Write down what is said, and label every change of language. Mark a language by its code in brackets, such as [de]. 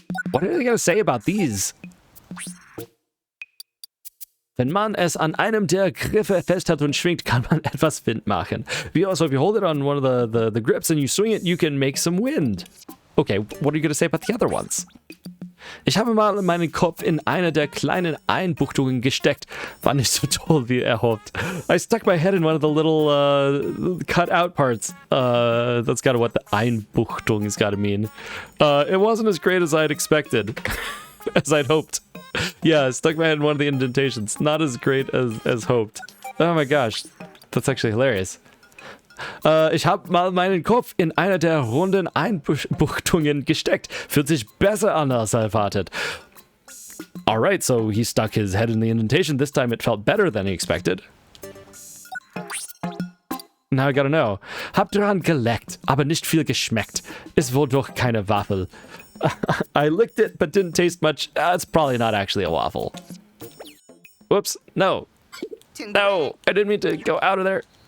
[en] What are they gonna say about these? [de] Wenn man es an einem der Griffe festhält und schwingt, kann man etwas Wind machen. [en] So if you hold it on one of the grips and you swing it, you can make some wind. Okay, what are you gonna say about the other ones? [de] Ich habe mal meinen Kopf in eine der kleinen Einbuchtungen gesteckt. War nicht so toll, wie erhofft. [en] I stuck my head in one of the little cut out parts. That's gotta what the Einbuchtung has gotta mean. It wasn't as great as I'd expected. As I'd hoped. Yeah, I stuck my head in one of the indentations. Not as great as hoped. Oh my gosh. That's actually hilarious. [de] Ich habe mal meinen Kopf in einer der runden Einbuchtungen gesteckt. Fühlt sich besser an als erwartet. [en] Alright, so he stuck his head in the indentation. This time it felt better than he expected. Now I gotta know. [de] Hab dran geleckt, aber nicht viel geschmeckt. Ist wohl doch keine Waffel. [en] I licked it, but didn't taste much. It's probably not actually a waffle. Whoops. No. No, I didn't mean to go out of there.